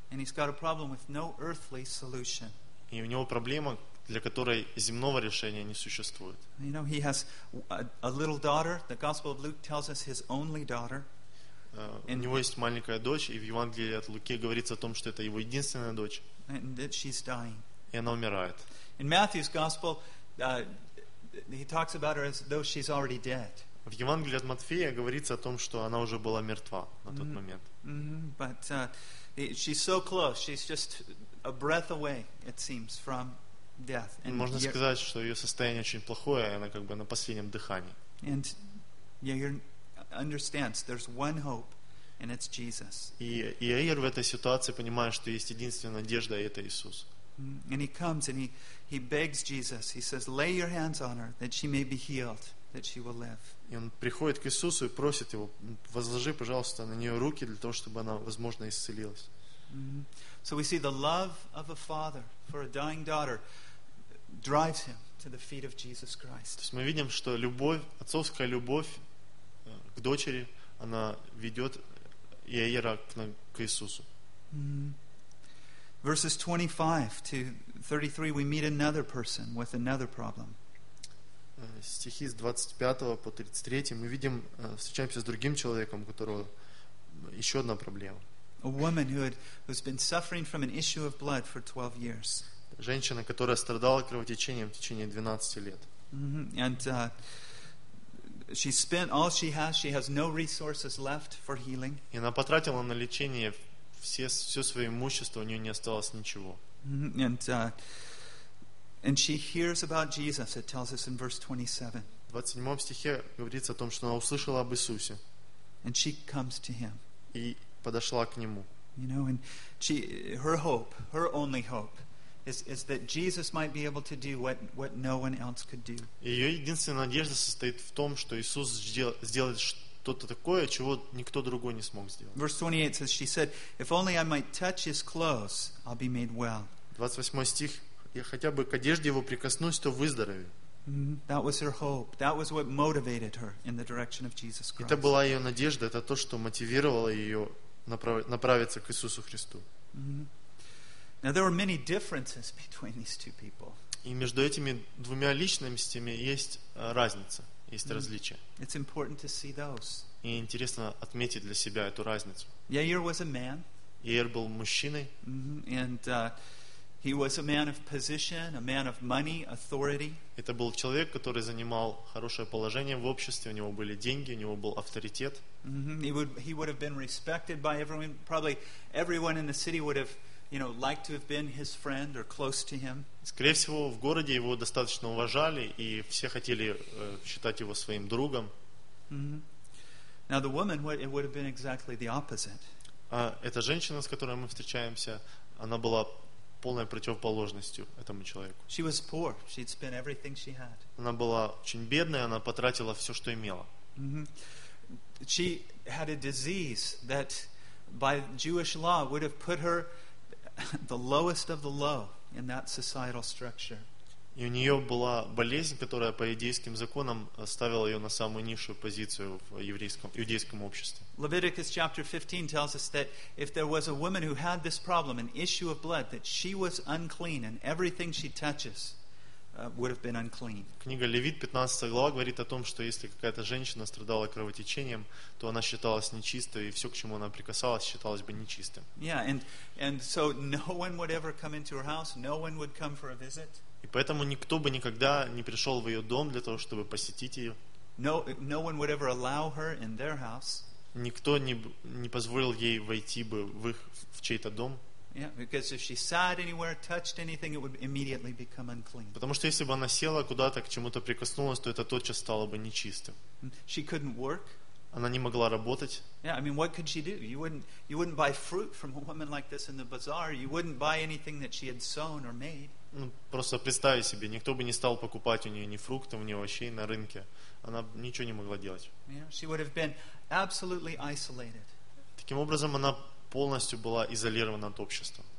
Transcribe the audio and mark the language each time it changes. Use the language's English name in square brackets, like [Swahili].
[English] And he's got a problem with no earthly solution. [Russian] И у него проблема, для которой земного решения не существует. [English] You know, he has a little daughter. The Gospel of Luke tells us his only daughter. [Russian] У него есть маленькая дочь, и в Евангелии от Луки говорится о том, что это его единственная дочь. И она умирает. [English] In Matthew's gospel, he talks about her as though she's already dead. [Russian] В Евангелии от Матфея говорится о том, что она уже была мертва на тот момент. [English] But she's so close. She's just a breath away, it seems, from death. And [Russian] можно сказать, что ее состояние очень плохое, она как бы на последнем дыхании. [English] And Яир understands there's one hope, and it's Jesus. [Russian] И Яир в этой ситуации понимает, что есть единственная надежда, и это Иисус. [English] And he comes and he begs Jesus. He says, "Lay your hands on her, that she may be healed, that she will live." [Russian] И он приходит к Иисусу и просит его: возложи, пожалуйста, на нее руки для того, чтобы она, возможно, исцелилась. [English] So we see the love of a father for a dying daughter drives him to the feet of Jesus Christ. [Russian] То есть мы видим, что любовь, отцовская любовь к дочери, она ведет Иаира к Иисусу. [English] Verses 25 to 33, we meet another person with another problem. [Russian] Стихи с 25 по 33 мы видим, встречаемся с другим человеком, у которого еще одна проблема. [English] A woman who's been suffering from an issue of blood for 12 years. [Russian] Женщина, которая страдала кровотечением в течение 12 лет. [English] And she spent all she has. She has no resources left for healing. [Russian] И она потратила на лечение все свое имущество, у нее не осталось ничего. [English] And she hears about Jesus. It tells us in verse 27. [Russian] В 27 стихе говорится о том, что она услышала об Иисусе. [English] And she comes to him. [Russian] И подошла к нему. [English] You know, and she, her hope, her only hope, is that Jesus might be able to do what no one else could do. [Russian] Ее единственная надежда состоит в том, что Иисус сделает что-то такое, чего никто другой не смог сделать. [English] Verse 28 says, she said, "If only I might touch his clothes, I'll be made well." [Russian] 28 стих: я хотя бы к одежде его прикоснусь, то выздоровею. [English] That was her hope. That was what motivated her in the direction of Jesus Christ. [Russian] Это была ее надежда. Это то, что мотивировало ее направиться к Иисусу Христу. [English] Now there were many differences between these two people. [Russian] И между этими двумя личностями есть разница, есть различия. [English] It's important to see those. [Russian] И интересно отметить для себя эту разницу. [English] Яир was a man. [Russian] Яир был мужчиной. [English] And he was a man of position, a man of money, authority. [Russian] Это был человек, который занимал хорошее положение в обществе. У него были деньги, у него был авторитет. [English] He would have been respected by everyone. Probably everyone in the city would have, you know, liked to have been his friend or close to him. [Russian] Скорее всего, в городе его достаточно уважали, и все хотели считать его своим другом. [English] Now the woman, it would have been exactly the opposite. [Russian] А эта женщина, с которой мы встречаемся, она была полной противоположностью этому человеку. [English] She was poor. She'd spent everything she had. [Russian] Она была очень бедная, она потратила все, что имела. [English] She had a disease that by Jewish law would have put her the lowest of the low in that societal structure. [Russian] И у нее была болезнь, которая по иудейским законам ставила ее на самую низшую позицию в иудейском обществе. [English] Leviticus chapter 15 tells us that if there was a woman who had this problem, an issue of blood, that she was unclean and everything she touches would have been unclean. [Russian] Книга Левит, 15 глава, говорит о том, что если какая-то женщина страдала кровотечением, то она считалась нечистой, и все, к чему она прикасалась, считалось бы нечистым. [English] Yeah, and so no one would ever come into her house, no one would come for a visit. [Russian] И поэтому никто бы никогда не пришел в ее дом для того, чтобы посетить ее. [English] No one would ever allow her in their house. [Russian] Никто не позволил ей войти бы в чей-то дом. [English] Yeah, because if she sat anywhere, touched anything, it would immediately become unclean. [Russian] Потому что если бы она села куда-то, к чему-то прикоснулась, то это тотчас стало бы нечистым. [English] She couldn't work. [Russian] Она не могла работать. [English] Yeah, I mean, what could she do? You wouldn't buy fruit from a woman like this in the bazaar. You wouldn't buy anything that she had sown or made. [Russian] Ну, просто представь себе, никто бы не стал покупать у нее ни фруктов, ни овощей на рынке. Она ничего не могла делать. [English] Yeah, she would have been absolutely isolated. [Russian] Таким образом, она полностью была изолирована от общества.